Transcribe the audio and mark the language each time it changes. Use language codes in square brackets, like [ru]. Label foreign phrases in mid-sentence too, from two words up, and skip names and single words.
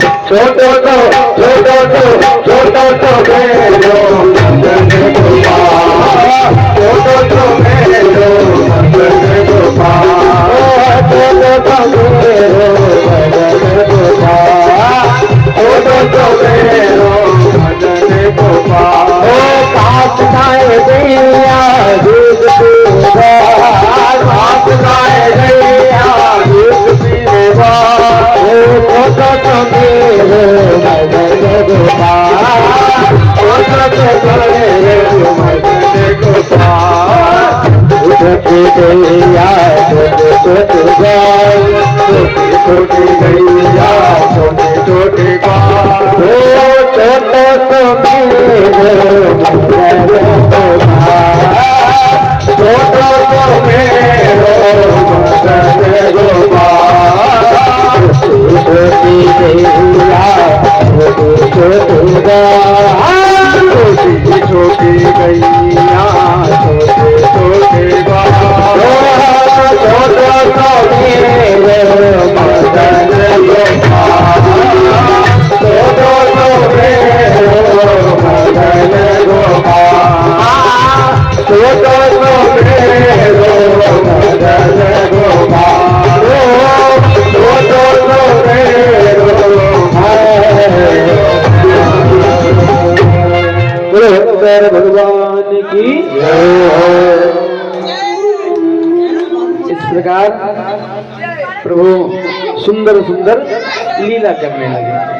[bra] छोटो तो मेरो मदन गोपाल, छोटो तो मेरो मदन गोपाल, छोटो तो मेरो मदन गोपाल, छोटो तो मेरो मदन गोपाल। ओ पाप खाए गैया दूध पीवा, पाप खाए गैया दूध पीवा, ओ छोटो तो मेरो मदन गोपाल, छोटो तो मेरो मदन गोपाल। छोटी गैया छोटे छोटे गाय, छोटी गैया छोटे छोटे गाय, ओ छोटो तो मेरो मदन गोपाल, छोटो तो मेरो मदन गोपाल। छोटी गैया छोटे छोटे गाय, छोटी गैया छोटे छोटे गाय, छोटो तो मेरो मदन गोपाल, छोटो तो मेरो मदन गोपाल, छोटो तो मेरो मदन गोपाल, छोटो तो मेरो [hi] शंकर भगवान की इस प्रकार प्रभु सुंदर सुंदर लीला करने लगे।